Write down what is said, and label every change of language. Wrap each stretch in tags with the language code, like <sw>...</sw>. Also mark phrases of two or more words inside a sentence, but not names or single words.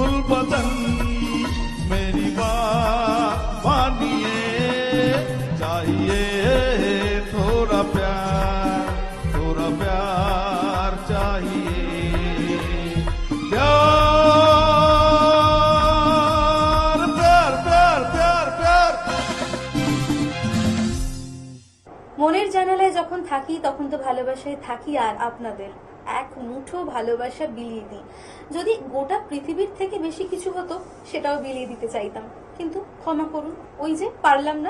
<hi>बदन मेरी बात मानिए चाहिए थोड़ा प्यार चाहिए प्यार प्यार प्यार प्यार प्यार</hi> <bn>মনের জানালায় যখন থাকি তখন তো ভালোবাসায় থাকি আর আপনাদের এক মুঠো ভালোবাসা বিলিয়ে দিই। যদি গোটা পৃথিবীর থেকে বেশি কিছু হতো সেটাও বিলিয়ে দিতে চাইতাম, কিন্তু ক্ষমা করুন, ওই যে পারলাম না।</bn>